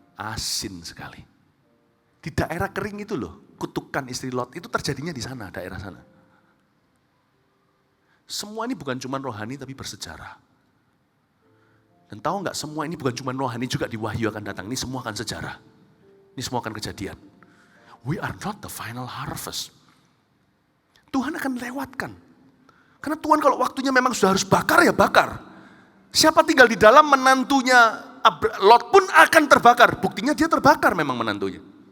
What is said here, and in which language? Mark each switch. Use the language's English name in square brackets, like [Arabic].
[Indonesian] Asin sekali. Di daerah kering itu loh, kutukan istri Lot, itu terjadinya di sana, daerah sana. Semua ini bukan cuma rohani tapi bersejarah. Dan tahu nggak, semua ini bukan cuma rohani, juga di Wahyu akan datang. Ini semua akan sejarah. Ini semua akan kejadian. [English] We are not the final harvest. [Indonesian] Tuhan akan lewatkan. Karena Tuhan kalau waktunya memang sudah harus bakar, ya bakar. Siapa tinggal di dalam, menantunya Lot pun akan terbakar. Buktinya dia terbakar memang menantunya.